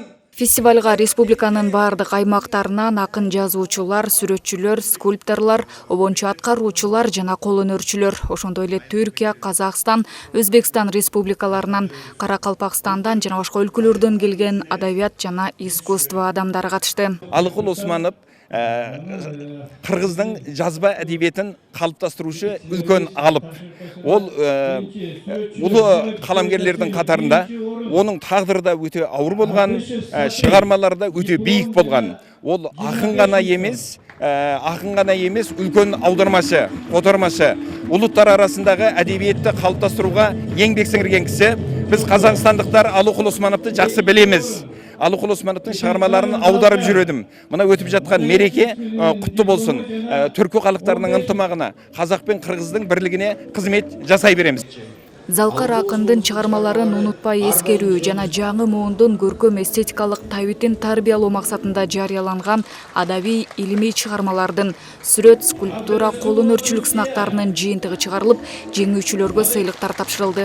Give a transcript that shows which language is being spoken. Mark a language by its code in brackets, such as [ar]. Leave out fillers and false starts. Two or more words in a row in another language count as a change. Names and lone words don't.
[ky] Фестивалга республиканын бардык аймактарынан акын жазуучулар, сүрөтчүлөр, скульпторлор, обончу аткаруучулар жана колөнөрчүлөр, ошондой эле Түркия, Казакстан, Өзбекстан республикаларынан, Каракалпакстандан жана башка өлкөлөрдөн келген адабият жана искусство адамдары катышты. [kk] Алыкул Осмонов Кыргыздын жазба әдебиетін қалыптастырушы үлкен алып. [ky] Ол улуу каламгерлердин катарында, [kk] оның тағдыры да өте ауыр болған, шығармалары да өте бийик болған. Ол ақын ғана емес, үлкен аудармашы, қотармашы, улуттар арасындағы әдебиетті қалыптастыруға еңбек сіңірген кісі. Біз қазақстандықтар Алыкул Осмоновты жақсы білеміз. Алыкул Осмоновтың шығармаларын аударып жүрдім. Мына өтіп жатқан мереке құтты болсын. Түркі халықтарының ынтымағына, қазақ пен қырғыздың бірлігіне қызмет жасай береміз. [ky] Залкар акындын чыгармаларын унутпай эскерүү жана жаңы муундун көркөм эстетикалык табитин тарбиялоо максатында жарыяланган адабий илимий чыгармалардын сүрөт, скульптура, колөнөрчүлүк сынактарынын жыйынтыгы чыгарылып, жеңүүчүлөргө сыйлыктар тапшырылды.